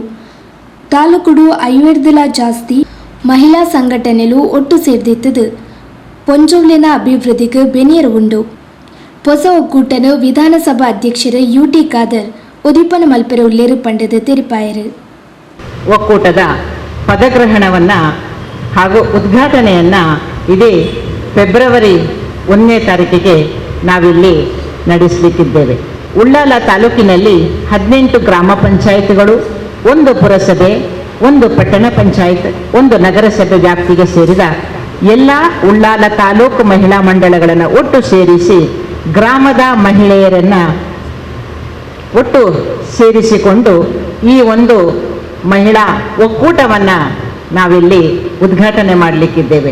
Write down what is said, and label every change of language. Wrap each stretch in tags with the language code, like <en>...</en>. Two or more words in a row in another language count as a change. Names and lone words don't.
<tcy>ತಾಲೂಕುಡು 50 ಜಾಸ್ತಿ ಮಹಿಳಾ ಸಂಘಟನೆಲು ಒಟ್ಟು ಸೇರ್ದಿತ್ತದು. ಪೊಂಜೋಲಿನ ಅಭಿವೃದ್ಧಿಗೆ ಬೆನಿಯರು ಉಂಡು. ಹೊಸ ಒಕ್ಕೂಟನು ವಿಧಾನಸಭಾ ಅಧ್ಯಕ್ಷರು UT ಖಾದರ್ ಉದಿಪನ ಮಲ್ಪೆರ ಉಲ್ಲೇರು ಪಂಡದ ತೆರಿಪಾಯರು.</tcy> <kn>ಒಕ್ಕೂಟದ ಪದಗ್ರಹಣವನ್ನು ಹಾಗೂ ಉದ್ಘಾಟನೆಯನ್ನು ಇದೇ ಫೆಬ್ರವರಿ 1ನೇ ತಾರೀಕಿಗೆ ನಾವಿಲ್ಲಿ ನಡೆಸಲಿಕ್ಕಿದ್ದೇವೆ. ಉಳ್ಳಾಲ ತಾಲೂಕಿನಲ್ಲಿ 18 ಗ್ರಾಮ ಪಂಚಾಯತ್ಗಳು, 1 ಪುರಸಭೆ, 1 ಪಟ್ಟಣ ಪಂಚಾಯತ್, 1 ನಗರಸಭೆ ವ್ಯಾಪ್ತಿಗೆ ಸೇರಿದ ಎಲ್ಲ ಉಳ್ಳಾಲ ತಾಲೂಕು ಮಹಿಳಾ ಮಂಡಳಗಳನ್ನು ಒಟ್ಟು ಸೇರಿಸಿ ಗ್ರಾಮದ ಮಹಿಳೆಯರನ್ನು ಒಟ್ಟು ಸೇರಿಸಿಕೊಂಡು ಈ ಒಂದು ಮಹಿಳಾ ಒಕ್ಕೂಟವನ್ನು ನಾವಿಲ್ಲಿ ಉದ್ಘಾಟನೆ ಮಾಡಲಿಕ್ಕಿದ್ದೇವೆ.</kn>